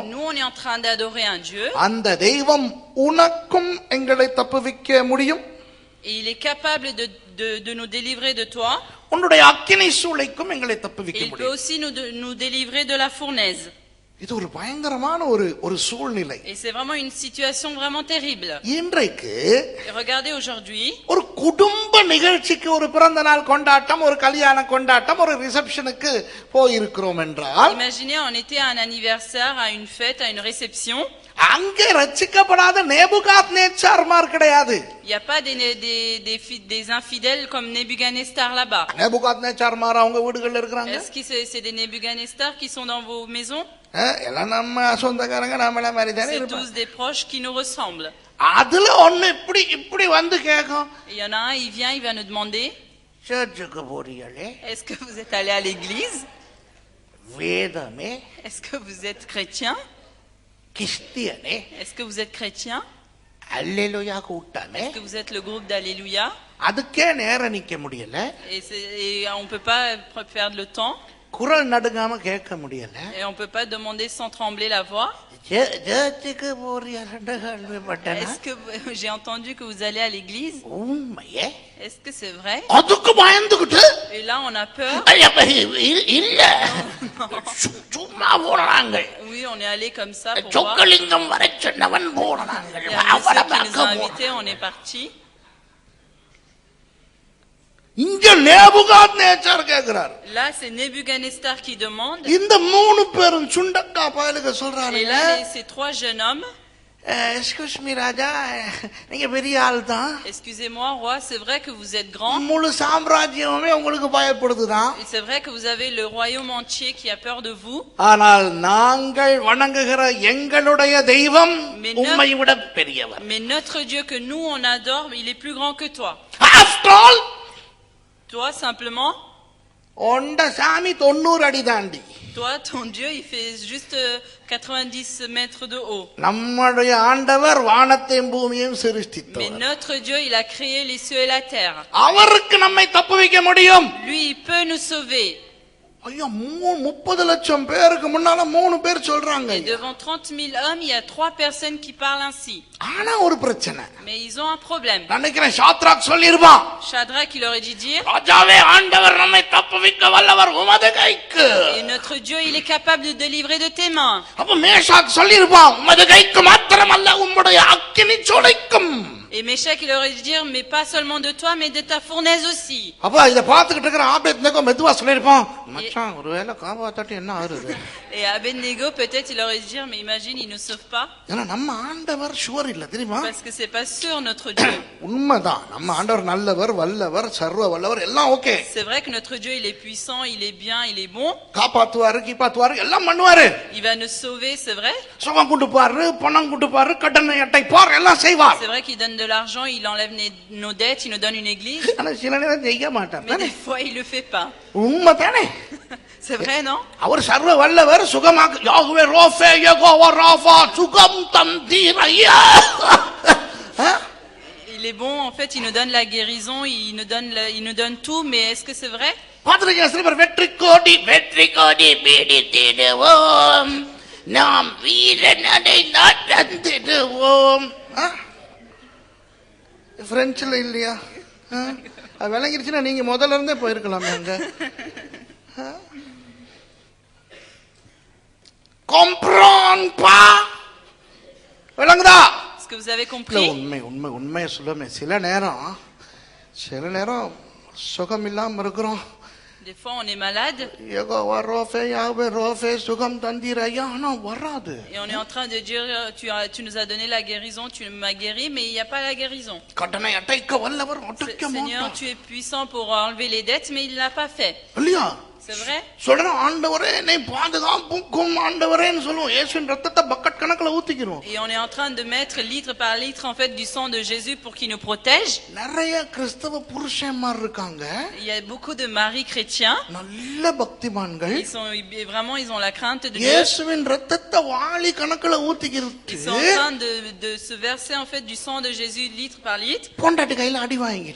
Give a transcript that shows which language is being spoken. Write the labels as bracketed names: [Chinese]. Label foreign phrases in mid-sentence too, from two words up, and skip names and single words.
[French] Nous on est en train d'adorer un Dieu. [Tamil] அந்த தெய்வம் உனக்கும் எங்களை தப்புவிக்க முடியும். [French] Et il est capable de nous délivrer de toi. [Tamil] உன்னுடைய அக்கினி சூளைக்கும் எங்களை தப்புவிக்க முடியும். [French] Il peut [Tamil] முடியும். [French] aussi nous délivrer de la fournaise. [Tamil] இது ஒரு பயங்கரமான ஒரு சூழ்நிலை. [French] Et c'est vraiment une situation vraiment terrible. [Tamil] இன்றைக்கு [French] regardez aujourd'hui [Tamil] ஒரு குடும்ப நிகழ்ச்சிக்கு ஒரு பிறந்த நாள் கொண்டாட்டம் ஒரு கல்யாண கொண்டாட்டம் ஒரு ரிசப்ஷனுக்கு போய் இருக்கிறோம் என்றால் [French] imaginez on était à un anniversaire, à une fête, à une réception. [Tamil] அங்கே ரட்சிக்கப்படாத நேபுகாத்நேச்சார்மார் கிடையாது. [French] Il y a pas des infidèles comme Nebuchadnezzar là-bas. [Tamil] நேபுகாத்நேச்சார்மார் அவங்க வீடுகள்ல இருக்காங்க. [French] Est-ce que c'est des Nebuchadnezzar qui sont dans vos maisons? [Tamil] எல்லாம் நம்ம சொந்தக்காரங்க நாமளே மாதிரி தானே [French] C'est [Tamil] இருப்பாங்க. [French] tous des proches qui nous ressemblent. [Tamil] அதுல ஒண்ணு இப்படி வந்து கேக்கும். [French] Il y en a un, il vient, il va nous demander [Tamil] சர்ச்சுக்கு போறீங்களே? [French] Est-ce que vous êtes allé à l'église? [Tamil] வேதமே? [French] Est-ce que vous êtes chrétien? [Tamil] கிறிஸ்டியனே? [French] Est-ce que vous êtes chrétien? [Tamil] அல்லேலூயா கூட்டமே? [French] Est-ce que vous êtes le groupe d'Alléluia? [Tamil] அதுக்கே நேரம் நிக்க முடியல. [French] Et on peut pas perdre le temps. [Tamil] குரல் நடுங்காம கேட்க முடியல. [French] Et on peut pas demander sans trembler la voix. [Tamil] சர்ச்சுக்கு போறீங்கன்னு கேள்விப்பட்டேன். [French] Est-ce que j'ai entendu que vous allez à l'église? [Tamil] உண்மையே? [French] Est-ce que c'est vrai? [Tamil] அதுக்கு பயந்துக்கிட்டு [French] Et là on a peur. [Tamil] இல்ல சும்மா போறாங்க. [French] Oui, on est allé comme ça pour voir. [Tamil] சொக்கலிங்கம் வரை சொன்னவன் போறாங்க. [French] Il y a un monsieur qui nous a invités, on est parti. [Tamil] இங்க நேபுகாத்நேச்சார் கேக்குறார். [French] Là c'est Nebuchadnezzar qui demande. [Tamil] இந்த 3 பேரும் சுண்டக்கா பயலுக சொல்றாங்க. [French] Et là ces 3 jeunes hommes [English] excuse me [Tamil] ராஜா, நீங்க பெரிய ஆள் தான். [French] Excusez-moi, roi, c'est vrai que vous êtes grand. [Tamil] முழு சாம்ராஜ்யமே உங்களுக்கு பயப்படுதுதான். [French] C'est vrai que vous avez le royaume entier qui a peur de vous. [Tamil] ஆனால் நாங்கள் வணங்குகிற எங்களுடைய தெய்வம் உம்மை விட பெரியவர். [French] Mais notre Dieu que nous on adore, il est plus grand que toi. [English] After all, [French] toi simplement, [Tamil] ஒண்ட சாமி 90 அடி தாண்டி. [French] Toi, ton Dieu, il fait juste 90 mètres de haut. [Tamil] நம்முடைய ஆண்டவர் வானத்தையும் பூமியையும் சிருஷ்டித்தார். [French] Mais notre Dieu, il a créé les cieux et la terre. [Tamil] அவருக்கு நம்மை தப்புவிக்க முடியும். [French] Lui, il peut nous sauver. [Tamil] ஐயா 30 லட்சம் பேருக்கு முன்னால 3 பேர் சொல்றாங்க. [French] Et devant 30 000 hommes, il y a 3 personnes qui parlent ainsi. [Tamil] ஆனா ஒரு பிரச்சனை. [French] Mais ils ont un problème. [Tamil] நினைக்கிறேன் ஷாத்ராக் சொல்லிருப்பான். [French] Shadrach, il aurait dû dire, [Tamil] ராஜாவே, ஆண்டவர் நம்மை தப்புவிக்க வல்லவர், உமது கைக்கு. [French] et notre Dieu, il est capable de délivrer de tes mains. [Tamil] அப்ப மேஷாக் சொல்லிருப்பான், உமது கைக்கு மாத்திரமல்ல, உம்முடைய அக்கினி சூளைக்கும். [French] Et Méshach, il aurait dû dire, mais pas seulement de toi, mais de ta fournaise aussi. [Tamil] அப்ப இத பாத்துக்கிட்டு இருக்கிற ஆபேத்நேகோ மெதுவா சொல்லிருப்பான், மச்சான் ஒருவேளை காப்பாத்தாட்டி என்ன ஆகுது. [French] Et Abednego, peut-être, il aurait dû dire, mais imagine, il ne sauve pas. [Tamil] ஏன்னா நம்ம ஆண்டவர் ஷுவர் இல்ல தெரியுமா? [French] Parce que c'est pas sûr, notre Dieu. [Tamil] உண்மைதான், நம்ம ஆண்டவர் நல்லவர், வல்லவர், சர்வ வல்லவர், எல்லாம் ஓகே. [French] C'est vrai que notre Dieu, il est puissant, il est bien, il est bon. [Tamil] காப்பாத்துவாரு, கீப்பாத்துவாரு, எல்லாம் பண்ணுவாரு. [French] Il va nous sauver, c'est vrai. [Tamil] சுகம் கொடுப்பாரு, பணம் கொடுப்பாரு, கடனை அடைப்பார், எல்லாம் செய்வார். [French] C'est vrai qu'il donne de l'argent, il enlève nos dettes, il nous donne une église. [Tamil] ஆனா சில நேரம் செய்ய மாட்டார். [French] Mais des fois, il le fait pas. [Tamil] உண்மைதானே? [French] C'est vrai, non? [Tamil] அவர் சர்வ வல்லவர், சுகமாக யாகுவே ரோஃபே யெகோவா ராஃபா சுகம் தந்தீரையா. [French] Il est bon, en fait, il nous donne la guérison, il nous donne tout, mais est-ce que c'est vrai? [Tamil] பாத்திருக்கீங்க சில பேர் வெற்றி கோடி பீடித்திடுவோம், நாம் வீரனடை நடந்திடுவோம். பிரெஞ்சுல இல்லையா? அது விளங்கிருச்சுன்னா நீங்க முதல்ல இருந்தே போயிருக்கலாமே அங்க. [French] comprendre pas, விளங்குதா? Est-ce que vous avez compris? [Tamil] உண்மையை சொல்லுமே, சில நேரம் சுகம் இல்லாம இருக்கிறோம். [French] Des fois, on est malade. [Tamil] யெகோவா ரோஃபே யாவே ரோஃபே சுகம் தந்தீரையா, ஆனா வராது. [French] Et on est en train de dire, tu nous as donné la guérison, tu m'as guéri, mais il n'y a pas la guérison. [Tamil] கடனை அடைக்க வல்லவர் அடைக்க மாட்டார். [French] Seigneur, tu es puissant pour enlever les dettes, mais il ne l'a pas fait. [Tamil] இல்லையா? [French] C'est vrai? [Tamil] சொல்றோம், ஆண்டவரே என்னை பாதுகாப்புக்கும் ஆண்டவரேன்னு சொல்லுவோம். இயேசுவின் ரத்தத்தை பக்கெட் கணக்குல ஊத்திக்கிறோம். [French] Et on est en train de mettre litre par litre en fait du sang de Jésus pour qu'il nous protège. [Tamil] நிறைய கிறிஸ்தவ புருஷன்மார் இருக்காங்க. [French] Il y a beaucoup de maris chrétiens. [Tamil] நல்ல பக்திமான்கள். [French] Ils ont la crainte de Dieu. [Tamil] இயேசுவின் ரத்தத்தை வாளி கணக்குல ஊத்திக்கிறது. [French] Ils sont en train de se verser en fait du sang de Jésus litre par litre. [Tamil] பொண்டாட்டி கையில அடி வாங்கிட்டு.